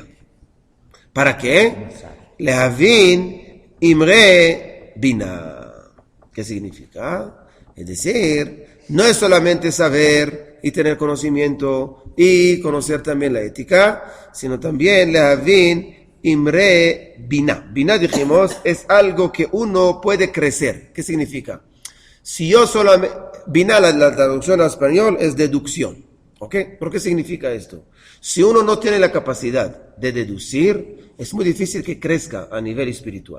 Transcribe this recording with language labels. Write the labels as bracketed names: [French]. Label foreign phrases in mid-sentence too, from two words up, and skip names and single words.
[Spanish] ¿Para qué? [Hebrew] להבין אמרי בינה. [Spanish] ¿Qué significa? Es decir, no es solamente saber y tener conocimiento y conocer también la ética, sino también [Hebrew] להבין אמרי בינה. [Spanish] Bina, dijimos, es algo que uno puede crecer. ¿Qué significa? Si yo solamente... Bina, la traducción al español es deducción. ¿Ok? ¿Por qué significa esto? Si uno no tiene la capacidad de deducir, es muy difícil que crezca a nivel espiritual.